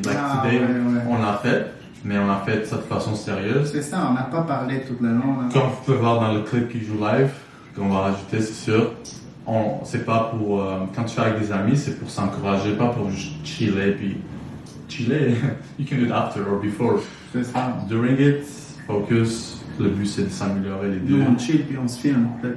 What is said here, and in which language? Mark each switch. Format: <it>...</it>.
<fr>Today, on l'a fait. Mais on a fait ça de façon sérieuse. C'est ça, on n'a pas parlé tout le long. Là. Comme vous pouvez voir dans le clip qui joue live, qu'on va rajouter, c'est sûr. C'est pas pour. Quand tu fais avec des amis, c'est pour s'encourager, pas pour juste chiller. Puis chiller,</fr> <en>you can do it after or before.</en> <fr>C'est ça.</fr> <en>During it, focus.</en> <fr>Le but c'est de s'améliorer les deux. Nous on chill puis on se filme.</fr>